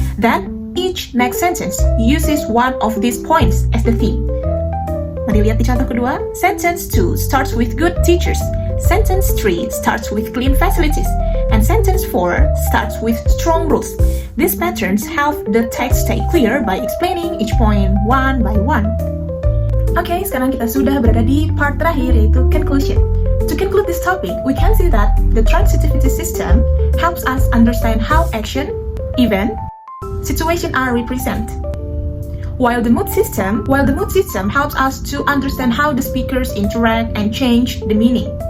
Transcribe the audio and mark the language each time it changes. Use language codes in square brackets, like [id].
[en] Then each next sentence uses one of these points as the theme. [id] Mari lihat di contoh kedua. [en] Sentence 2 starts with good teachers. Sentence 3 starts with clean facilities. And sentence 4 starts with strong rules. These patterns help the text stay clear by explaining each point one by one. [id] Oke, sekarang kita sudah berada di part terakhir yaitu conclusion. [en] To conclude this topic, we can see that the transitivity system helps us understand how action, event, situations are represented. While the mood system helps us to understand how the speakers interact and change the meaning.